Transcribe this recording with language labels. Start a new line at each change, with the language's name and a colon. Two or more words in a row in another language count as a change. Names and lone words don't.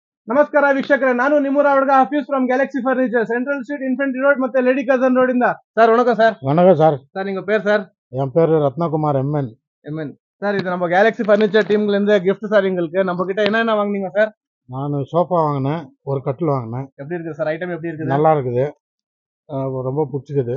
Kannada: ನಮಸ್ಕಾರ ವೀಕ್ಷಕರೇ, ನಾನು ನಿಮ್ಮೂರ ಹುಡುಗ ಹಫೀಸ್ ಫ್ರಮ್ ಗ್ಯಾಲಕ್ಸಿ ಫರ್ನಿಚರ್, ಸೆಂಟ್ರಲ್ ಸ್ಟ್ರೀಟ್, ಇನ್ಫೆಂಟ್ರಿ ರೋಡ್ ಮತ್ತೆ ಲೇಡಿ ಕಜನ್ ರೋಡ್ ಇಂದ.
Tamil: சார் வணக்கம் சார். வணக்கம் சார். சார் நீங்க பேர் சார்? என் பேரு ரத்னகுமார் எம்என். சார் இது நம்ம கேலக்சி ஃபர்னிச்சர் டீம்ல இருந்து gift சார். எங்களுக்கு நம்ம கிட்ட என்னென்ன வாங்குனீங்க சார்? நான் சோஃபா வாங்கினேன், ஒரு கட்டில் வாங்கினேன். எப்படி இருக்கு சார்? ஐட்டம் எப்படி இருக்குது? நல்லா இருக்குது, ரொம்ப பிடிச்சிக்குது.